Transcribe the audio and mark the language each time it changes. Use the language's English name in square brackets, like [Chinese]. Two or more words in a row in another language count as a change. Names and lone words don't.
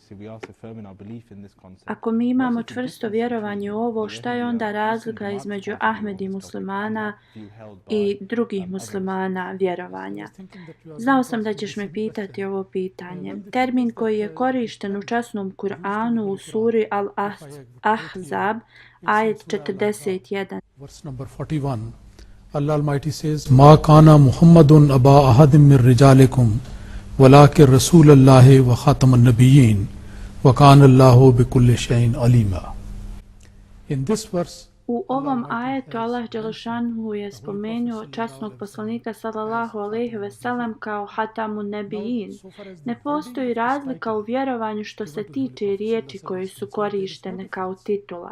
[Bosnian] Ako mi imamo čvrsto vjerovanje u ovo, šta je onda razlika između Ahmedi muslimana i drugih muslimana vjerovanja? Znao sam da ćeš me pitati ovo pitanje. Termin koji je korišten u časnom Kur'anu u suri Al-Ahzab, ajet 41. [English] Verse number 41. Allah Almighty says, [Arabic] ما كان محمد أبا أحد من رجالكم، ولكن رسول الله وخاتم النبيين. [Bosnian] U ovom ajetu Allah dželešanuhu je spomenuo časnog poslanika [Arabic] صلى الله عليه وسلم [Bosnian] kao [Arabic] خاتم النبيين. [Bosnian] Ne postoji razlika u vjerovanju što se tiče riječi koje su korištene kao titula.